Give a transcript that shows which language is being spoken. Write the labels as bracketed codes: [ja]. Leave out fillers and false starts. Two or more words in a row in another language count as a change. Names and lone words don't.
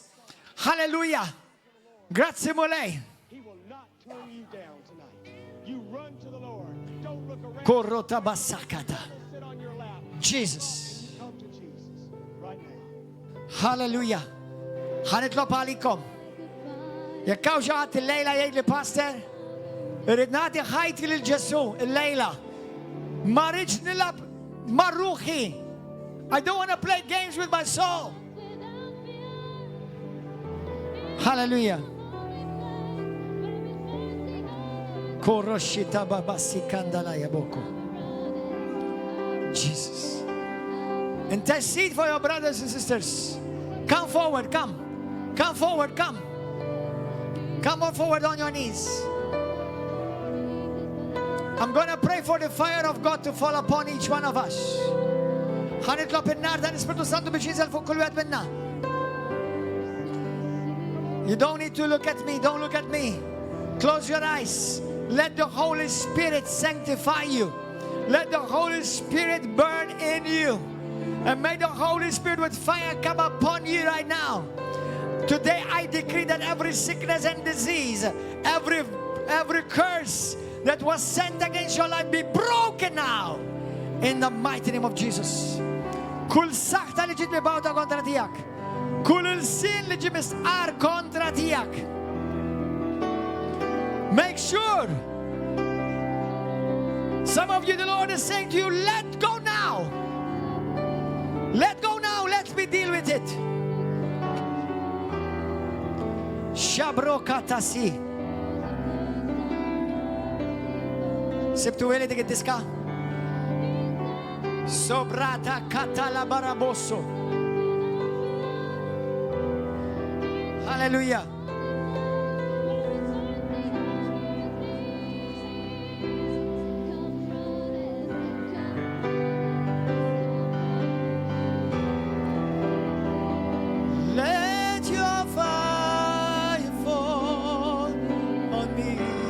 [mt] Halleluja. Grazzi mulej. [en] He will not turn you down tonight. You run to the Lord. Don't look around. Korrota bassakata. Sit on your lap. Jesus. Come to Jesus right now. [mt] Halleluja. Ħanitlob għalikom. Jekk hawn xi ħadd illejla jgħidli pastor, irid nagħti ħajti lil Ġesu illejla. Ma rridx nilab ma' ruħi. [en] I don't want to play games with my soul. Hallelujah. Koroshita babasi kandala yaboko. Jesus. Intercede for your brothers and sisters. Come forward, come. Come forward, come. Come on forward on your knees. I'm going to pray for the fire of God to fall upon each one of us. [mt] ħanitlob in-nar tal-Ispiritu Santu biex jinżel fuq kull wieħed minna. [en] You don't need to look at me. Don't look at me. Close your eyes. Let the Holy Spirit sanctify you. Let the Holy Spirit burn in you. And may the Holy Spirit with fire come upon you right now. Today I decree that every sickness and disease, every curse that was sent against your life be broken now. In the mighty name of Jesus. [mt] Kull saħta li ġiet mibawta kontra tijak. Kull il-sin li ġi misqar kontra tijak. [en] Make sure. Some of you, the Lord is saying to you, let go now. Let go now. Let me deal with it. Shabrokatasi. [mt] Sibtu għeli dik id-diska? Sobrata katala barabosso. [en] Hallelujah. Let your fire fall on me.